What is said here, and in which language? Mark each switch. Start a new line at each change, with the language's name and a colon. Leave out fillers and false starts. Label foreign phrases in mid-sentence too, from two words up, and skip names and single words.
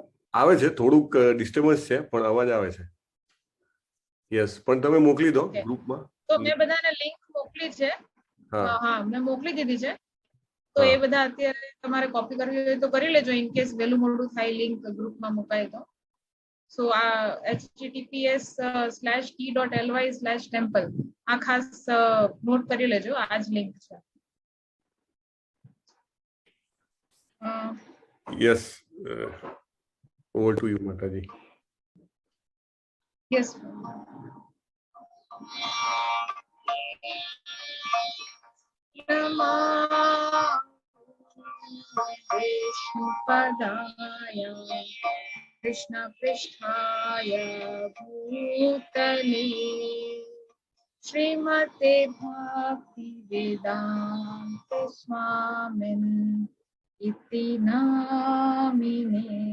Gujarati: આવે છે, થોડુંક ડિસ્ટર્બન્સ છે પણ અવાજ આવે છે. યસ, પણ તમે મોકલી દો ગ્રુપમાં. તો મેં બધાને લિંક મોકલી છે. હા, મેં મોકલી દીધી છે. તો એ બધા અત્યારે તમારે કોપી કરવી હોય તો કરી લેજો,
English: in case
Gujarati: વહેલું મોડું થાય લિંક ગ્રુપમાં મુકાય તો. સો આ https:/t.ly/temple આ ખાસ નોટ કરી લેજો, આ જ લિંક છે.
English: Yes, over to you માતાજી.
Gujarati: યસ.
Sanskrit: विष्णुपदाय कृष्णपृष्ठाय भूतले श्रीमते भक्तिवेदान्त स्वामिन् इति नामिने.